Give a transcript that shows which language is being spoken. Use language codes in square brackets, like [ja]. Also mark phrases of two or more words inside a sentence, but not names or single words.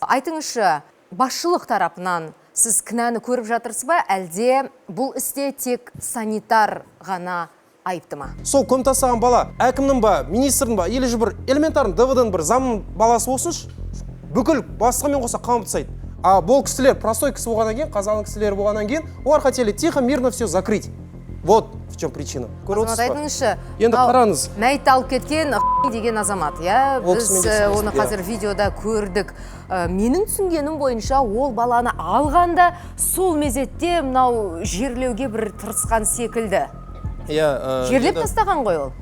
[kk] Айтыңызшы, басшылық тарапынан сіз кінәні көріп жатырсыз ба, әлде бұл істе тек санитар ғана айыпты ма? Сол көмек тастаған бала әкімнің ба, министрдің ба, [ru] или же [kk] бір элементарный ДВД-ның бір замның баласы болсыншы, бүкіл бастығымен қоса қамыт тастайды. А бұл кісілер простой кісі болғаннан кейін, қазалың кісілер болғаннан кейін, олар [ru] хотели тихо, мирно все закрыть. Вот в чем причина. [kk] Азамат, айтыңызшы, енді қараңыз. Мәйітті алып кеткен деген азамат, біз оны қазір видеода көрдік. Менің түсінгенім бойынша ол баланы алғанда сол мезетте мынау жерлеуге бір тырысқан секілді. Жерлеп тастаған ғой ол.